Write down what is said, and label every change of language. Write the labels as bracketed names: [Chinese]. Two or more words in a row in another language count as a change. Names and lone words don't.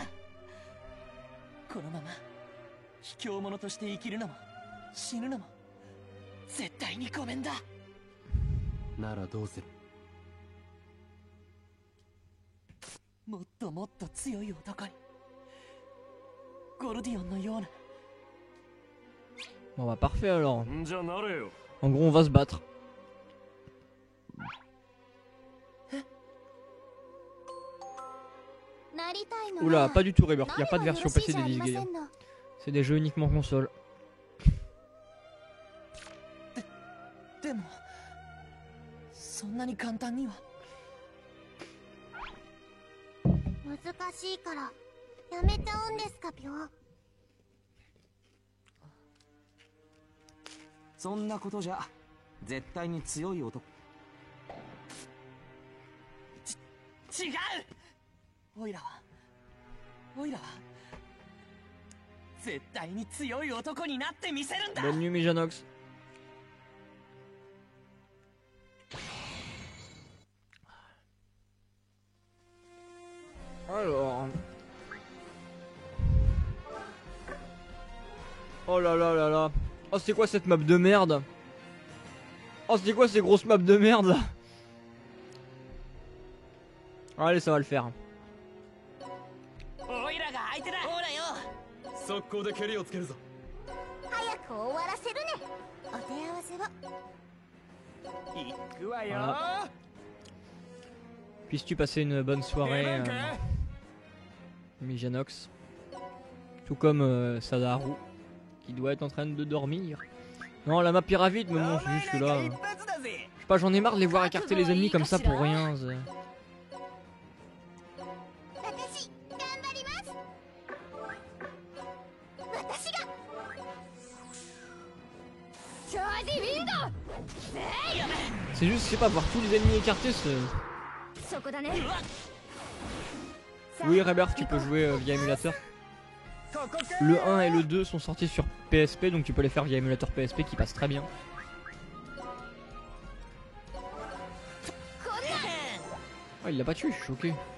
[Japanese] このまま卑怯者として生きるのも死ぬのも絶対にごめんだ。ならどうする。もっともっと強い男に、ゴルディオンのような。 [French] Bon, bah, parfait alors. [Japanese] じゃなれよ。 [French] En gros, on va se battre. Oula, pas du tout Rebirth. Y a pas de version PC des This Game. C'est des jeux uniquement console. [Japanese] でもそんなに簡単には。難しいからやめちゃうんですかぴょ。そんなことじゃ絶対に強い男。違う。オイラは絶対に強い男になってみせるんだ。 [French] Bonne nuit, Mijanox. Alors. Oh là là là là. Oh, c'est quoi cette map de merde? Oh, c'est quoi ces grosses maps de merde là? Allez, ça va le faire. [Japanese] オイラが相手だ。ほらよ。速攻で蹴りをつけるぞ。早く終わらせるね。お手合わせは。行くわよ。 [French] Voilà. Puisses-tu passer une bonne soirée, Mijanox? Tout comme Sadaharu, qui doit être en train de dormir. Non, la map ira vite, mais bon, c'est juste que là. Je sais pas, j'en ai marre de les voir écarter les ennemis comme ça pour rien. [Japanese] 私頑張ります。私が。チャージウィンドウ。 [French] C'est juste, je sais pas, voir tous les ennemis écartés, c'est. [Japanese] そこだね。 [French] Oui, Rebirth, tu peux jouer via émulateur. Le 1 et le 2 sont sortis sur PSP, donc tu peux les faire via émulateur PSP qui passe très bien. Ah, il l'a pas tué, je suis choqué.